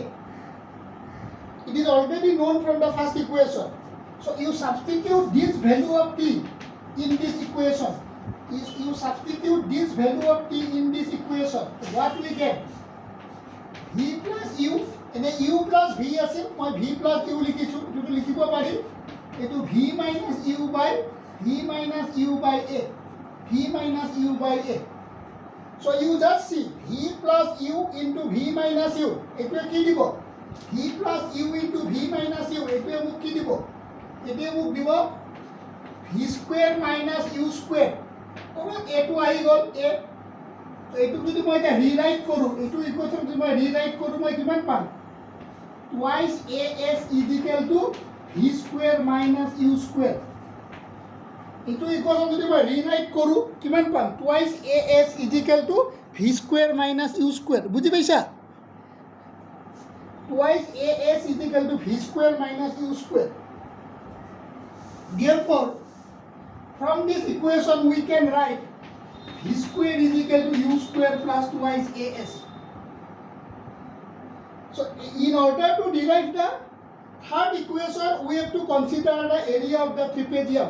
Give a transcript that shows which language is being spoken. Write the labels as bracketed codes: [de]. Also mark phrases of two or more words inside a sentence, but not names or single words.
[en] It is already known from the first equation. So you substitute this value of T in this equation. You substitute this value of T in this equation. So what we get? V plus U. And then U plus V [as] আছে মই [en] V plus U [as] লিখিছো যেটো লিখিব পাৰি এটো [en] V minus U by A. V minus U by A. So you just see V plus U into V minus U. [as] এটো কি দিব? [en] V plus U into V minus U. [as] এটো মোক কি দিব? এটো মোক দিব [en] V square minus U square. [as] ওরা এটো আহি গল A. So এটো যদি মই এটা রিরাইট কৰো এটো ইকুয়েশন যদি মই রিরাইট কৰো মই কিমান পাম? [en] Twice AS is equal to V square minus U square. [as] Ito equation যদি মই রিরাইট কৰো কিমান পাম? [en] Twice AS is equal to V square minus U square. [as] বুঝি পাইছা? [en] Twice AS is equal to V square minus U square. Therefore, from this equation we can write V square is equal to U square plus twice AS. So, in order to derive the third equation, we have to consider the area of the trapezium.